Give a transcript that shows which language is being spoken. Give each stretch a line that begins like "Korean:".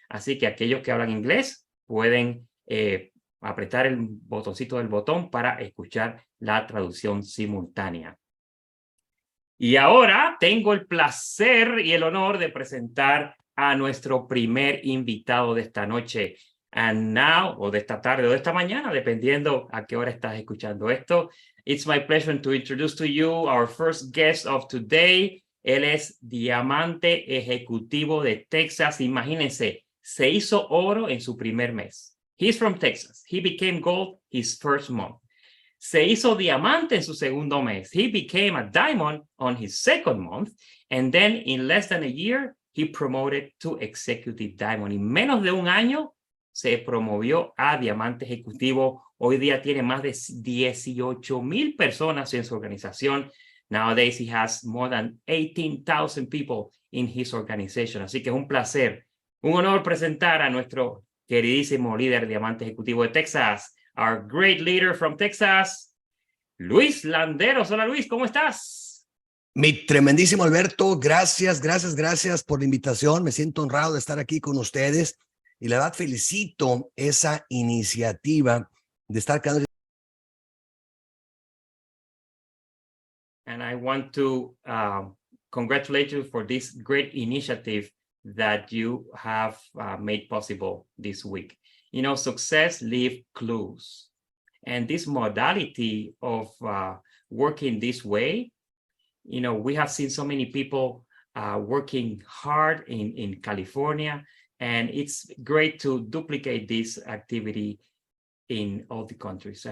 Spanish: Así que aquellos que hablan inglés pueden apretar el botoncito del botón para escuchar la traducción simultánea. Y ahora tengo el placer y el honor de presentar a nuestro primer invitado de esta noche.
English: And now,
Spanish: o de esta tarde o de esta mañana, dependiendo a qué hora estás escuchando esto.
English: It's my pleasure to introduce to you our first guest of today.
Spanish: Él es diamante ejecutivo de Texas. Imagínense, se hizo oro en su primer mes.
English: He's from Texas. He became gold his first month.
Spanish: Se hizo diamante en su segundo mes.
English: He became a diamond on his second month. And then in less than a year, he promoted to executive diamond.
Spanish: En menos de un año, se promovió a diamante ejecutivo. Hoy día tiene más de 18,000 personas en su organización.
English: Nowadays, he has more than 18,000 people in his organization.
Spanish: Así que es un placer, un honor presentar a nuestro queridísimo líder diamante ejecutivo de Texas,
English: our great leader from Texas,
Spanish: Luis Landeros. Hola Luis, ¿cómo estás? Mi tremendísimo Alberto, gracias por la invitación. Me siento honrado de estar aquí con ustedes y la verdad felicito esa iniciativa de estar cada vez.
English: And I want to congratulate you for this great initiative that you have made possible this week. You know, success leaves clues. And this modality of working this way, you know, we have seen so many people working hard in California, and it's great to duplicate this activity in all the countries.